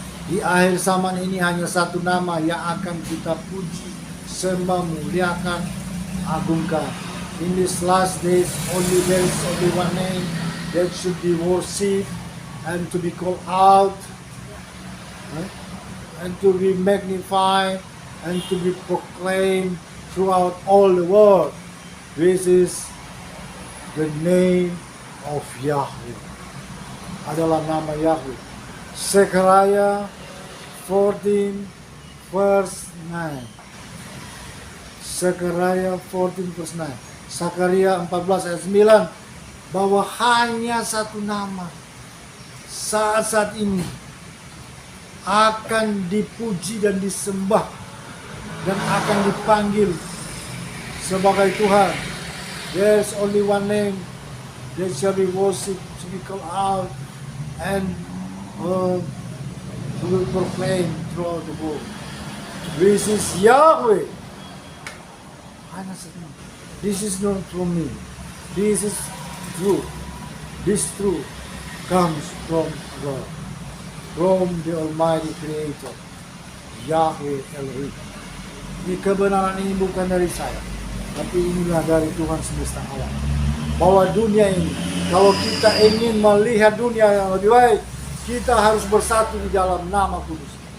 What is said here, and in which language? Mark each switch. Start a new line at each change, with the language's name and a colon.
Indonesian: Di akhir zaman ini hanya satu nama yang akan kita puji, sembah, muliakan, agungkan.
English: In these last days, there is only one name that should be worshipped and to be called out, and to be magnified and to be proclaimed throughout all the world. This is the name of Yahweh.
Indonesian: Adalah nama Yahweh.
English: Zechariah 14 verse 9. Zechariah 14 verse 9.
Indonesian: Zakaria 14 ayat 9, bahwa hanya satu nama saat ini akan dipuji dan disembah dan akan dipanggil sebagai Tuhan.
English: There's only one name that shall be worshipped, to be called out, and will proclaim throughout the world. This is Yahweh.
Indonesian: Hanya satu nama.
English: This is not from me. This is true. This truth comes from God, from the Almighty Creator, Yahweh Elohim.
Indonesian: Ini kebenaran ini bukan dari saya, tapi inilah dari Tuhan semesta alam. Bahwa dunia ini, kalau kita ingin melihat dunia yang lebih baik, kita harus bersatu di dalam nama kudus.